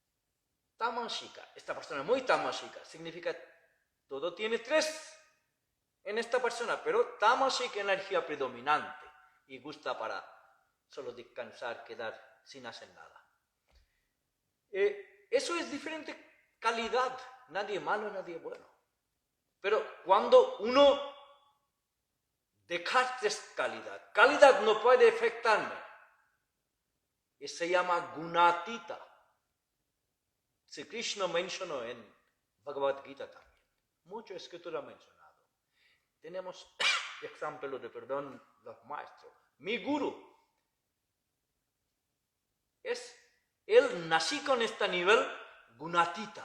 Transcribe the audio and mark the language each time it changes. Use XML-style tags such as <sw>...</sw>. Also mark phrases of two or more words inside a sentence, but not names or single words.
<es>Tamásika, esta persona muy tamásika, significa todo tiene 3 en esta persona, pero tamasic energía predominante y gusta para solo descansar, quedar sin hacer nada. Eso es diferente calidad, nadie malo, nadie bueno. Pero cuando uno descarta calidad, calidad no puede afectarme, y se llama gunatita. Sri Krishna mencionó en Bhagavad Gita también, mucha escritura ha mencionado. Tenemos ejemplo de, perdón, los maestros. Mi guru, él nací con este nivel gunatita.</es>